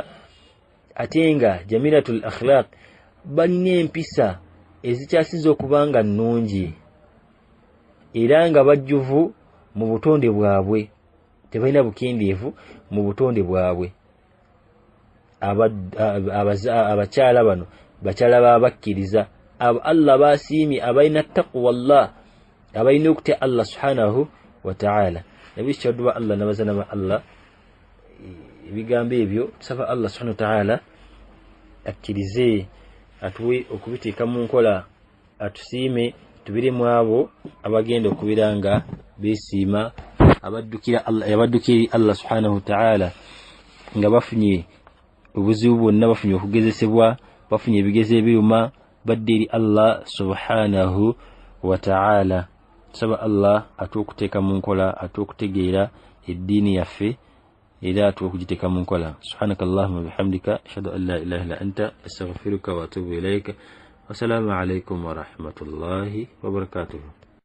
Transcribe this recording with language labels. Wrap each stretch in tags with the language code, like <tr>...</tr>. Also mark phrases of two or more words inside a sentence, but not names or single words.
<lg>Ate nga</lg> <ar>جميلة الأخلاق</ar> <lg>balina empisa ezikyasiza okubanga nnungi, era nga bajjuvu mu butonde bwabwe, tebalina bukendeevu mu butonde bwabwe. Abakyala bano bakyala babakkiriza, abo Allah basiimye, abalina taqwallah, abalina okutya</lg> <ar>الله سبحانه وتعالى.</ar> <lg>Nabisha dua Allah nabazana ma Allah ebigambo ebyo tusaba</lg> <ar>الله سبحانه وتعالى</ar> <lg>akkirize atuwe okubiteeka mu nkola, atusiime tubire mu abo abagenda okubiranga beesiima, abaddukira</lg> <ar>الله سبحانه وتعالى</ar> <lg>nga bafunye obuzibu bwonna, bafunye okugezesebwa, bafunye ebigezo ebiruma, badde eri</lg> <ar>الله سبحانه وتعالى.</ar> <lg>Tusaba Allah atuwe okuteeka mu nkola, atuwe okutegeera eddiini yaffe, era atuwe okugiteeka mu nkola.</lg> <ar>سبحانك اللهم وبحمدك أشهد أن لا إله إلا أنت أستغفرك وأتوب إليك. والسلام عليكم ورحمة الله وبركاته.</ar>